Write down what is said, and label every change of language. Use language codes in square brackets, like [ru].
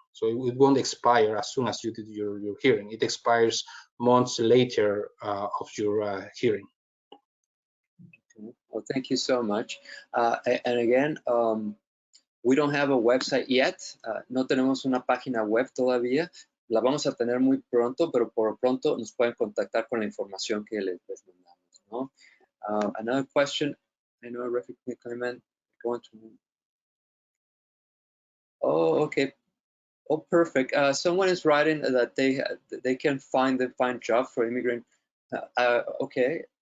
[en] So it won't expire as soon as you did your hearing. It expires months later of your hearing. Well, thank you so much. And again, we don't have a website yet. [es] No tenemos una página web todavía. La vamos a tener muy pronto, pero por pronto nos pueden contactar con la información que les mandamos, ¿no? [en] Another question. I know a refugee claimant going to. Oh, okay. Oh, perfect. Someone is writing that they can find job for immigrant. Okay.